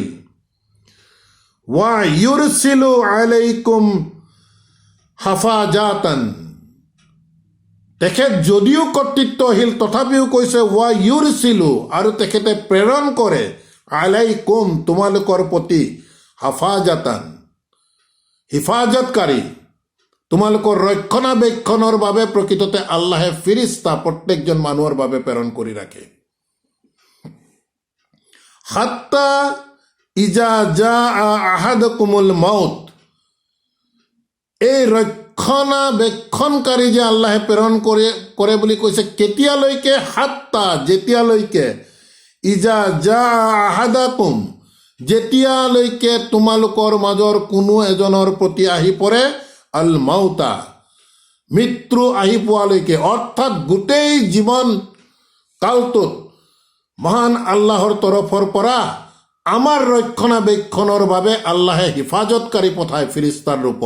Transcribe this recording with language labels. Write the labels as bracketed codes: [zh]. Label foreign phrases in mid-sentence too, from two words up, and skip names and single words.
[ar] ويرسل عليكم حفظة, [as] তেখেত যদিও কৰ্তৃত্বশীল তথাপিও কৈছে [ar] ويرسل, [as] আৰু তেখেতে প্ৰেৰণ কৰে, আলাইকুম, তোমালোকৰ প্ৰতি, হাফাজাতান, হিফাজতকাৰী, তোমালোকৰ ৰক্ষণাবেক্ষণৰ বাবে প্ৰকৃততে আল্লাহে ফিৰিস্তা প্ৰত্যেকজন মানুহৰ বাবে প্ৰেৰণ কৰি ৰাখে। [ar] حتى إذا جاء أحدكم الموت, [as] এই ৰক্ষণাবেক্ষণকাৰী যে আল্লাহে প্ৰেৰণ কৰে বুলি কৈছে কেতিয়ালৈকে? হাত্তা, যেতিয়ালৈকে, [ar] إذا جاء أحدكم, [as] যেতিয়ালৈকে তোমালোকৰ মাজৰ কোনো এজনৰ প্ৰতি আহি পৰে [ar] الموت, [as] মৃত্যু আহি পোৱালৈকে, অৰ্থাৎ গোটেই জীৱন কালটোত মহান আল্লাহৰ তৰফৰ পৰা আমাৰ ৰক্ষণাবেক্ষণৰ বাবে আল্লাহে হিফাজতকাৰী পঠায় ফিৰিস্তাৰ ৰূপত।